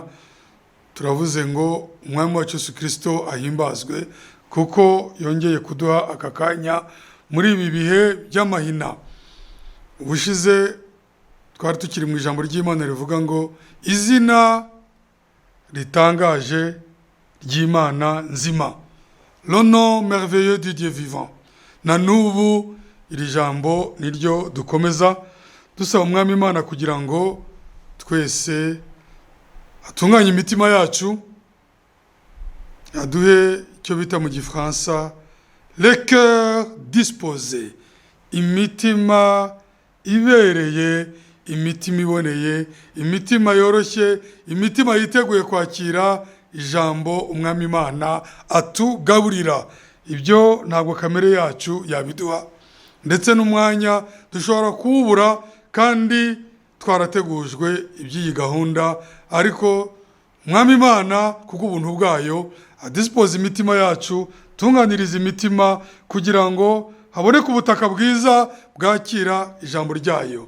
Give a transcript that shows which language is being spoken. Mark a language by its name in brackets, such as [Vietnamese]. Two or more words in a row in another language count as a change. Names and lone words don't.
[Kinyarwanda] Turavuze ngo umwami wacu Yesu Kristo ahimbazwe kuko yongeye kuduha aka kanya muri ibi bihe by'amahina. Ubushize twari tukiri mu ijambo ry'Imana rivuga ngo izina ritangaje ry'Imana nzima, [French] le nom merveilleux du Dieu vivant. [Kinyarwanda] Na nubu iri jambo niryo dukomeza dusaba umwami Imana kugira ngo twese atunganye imitima yacu, aduhe icyo bita mu Gifaransa [French] le cœur disposé, [Kinyarwanda] imitima ibereye, imitima iboneye, imitima yoroshye, imitima yiteguye kwakira ijambo umwami Imana atugaburira. Ibyo ntabwo kamere yacu yabiduha, ndetse n'umwanya dushobora kuwubura kandi twarategujwe iby'iyi gahunda, ariko Mwami Imana kubw'ubuntu bwayo adisipoza imitima yacu, tunganiriza imitima kugira ngo haboneke ubutaka bwiza bwakira ijambo ryayo.